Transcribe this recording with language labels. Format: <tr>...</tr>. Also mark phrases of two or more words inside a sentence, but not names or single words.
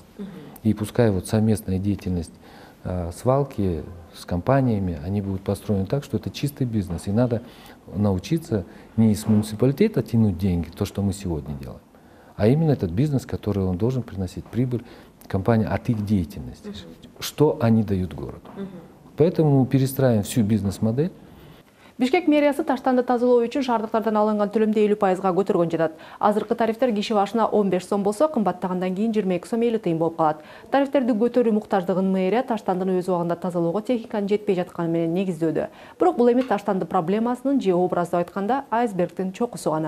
<ru>И пускай вот совместная деятельность свалки с компаниями, они будут построены так, что это чистый бизнес. И надо научиться не из муниципалитета тянуть деньги, то, что мы сегодня делаем, а именно этот бизнес, который он должен приносить прибыль компании от их деятельности. Что они дают городу. Поэтому мы перестраиваем всю бизнес-модель.</ru> <ky>Бишкек мэриясы таштанды тазалоо үчүн шаардыктардан алынган төлөмдү 50%га көтөргөн жатат. Азыркы тарифтер киши башына 15 сом болсо, кымбаттагандан кийин 22 сом 50 тыйын болуп калат. Тарифтерди көтөрүү муктаждыгын мэрия таштандыны өз убагында тазалоого техниканын жетпей жатканы менен негиздөөдө. Бирок бул эми таштанды проблемасынын же образдап айтканда айсбергдин чокусу гана.</ky>